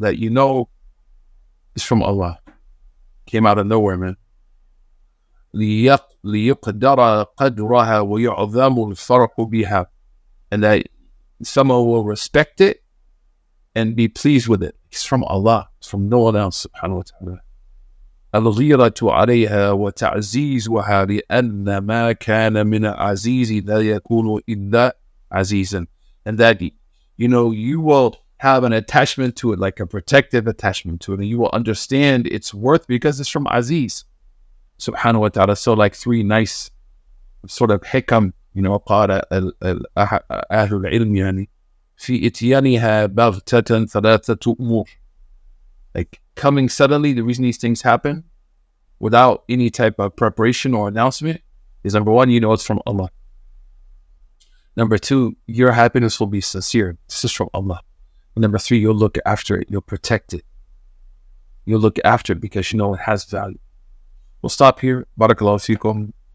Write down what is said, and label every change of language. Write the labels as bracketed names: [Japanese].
[English] That it's from Allah. Came out of nowhere, man. [Arabic] ليقدر قدرها ويعظم الفرق بها. [English] And that someone will respect it and be pleased with it. It's from Allah. It's from no one else, subhanahu wa ta'ala. [Arabic] الغيرة عليها وتعزيزها لأن ما كان من عزيز لا يكون إلا عزيزا. [English] And that, you will have an attachment to it, like a protective attachment to it, and you will understand its worth because it's from Aziz, subhanahu wa ta'ala. So like three nice sort of hikam, [Arabic] قال أهل العلم يعني في إتيانها بغتة ثلاثة أمور. [English] Like coming suddenly, the reason these things happen without any type of preparation or announcement is, number one, it's from Allah. Number two, your happiness will be sincere. This is from Allah. And number three, you'll look after it. You'll protect it. You'll look after it because it has value. We'll stop here. Barakallahu feekum.